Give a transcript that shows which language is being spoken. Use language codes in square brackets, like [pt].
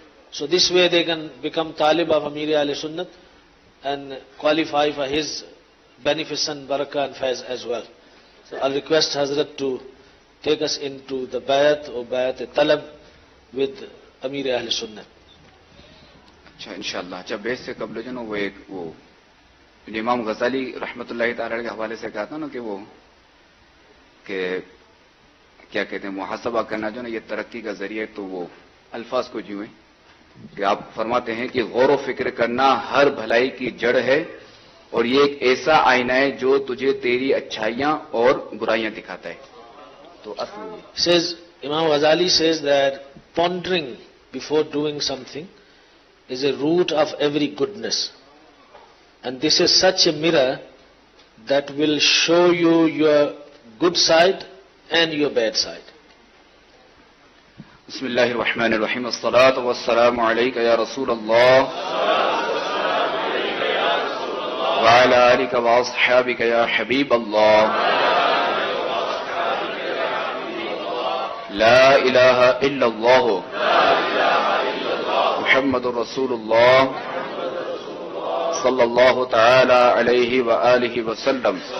[en] So this way they can become talib of Amir Ahl Sunnat and qualify for his beneficent barakah and faiz as well. So I'll request Hazrat to take us into the bayat or bayat-e-talab with Amir Ahl Sunnat. [hi] अच्छा इंशाअल्लाह. अच्छा base से कबल जो ना वो इमाम गजाली रहमतुल्लाह ताला के हवाले से कहा था ना कि वो कि क्या कहते हैं मुहासबा करना जो ना ये तरक्की का जरिया, तो वो अल्फाज को यूं है कि आप फरमाते हैं कि गौर व फिक्र करना हर भलाई की जड़ है और ये एक ऐसा आईना है जो तुझे तेरी अच्छाइयां और बुराइयां दिखाता है. तो असल [en] says Imam Ghazali says that pondering before doing something is a root of every goodness, and this is such a mirror that will show you your good side and your bad side. [ar] بسم اللہ الرحمن الرحیم الصلاۃ والسلام علیک یا رسول اللہ وعلی آلک واصحابک یا حبیب اللہ لا الہ الا اللہ محمد رسول اللہ صلی اللہ تعالی علیہ وآلہ وسلم.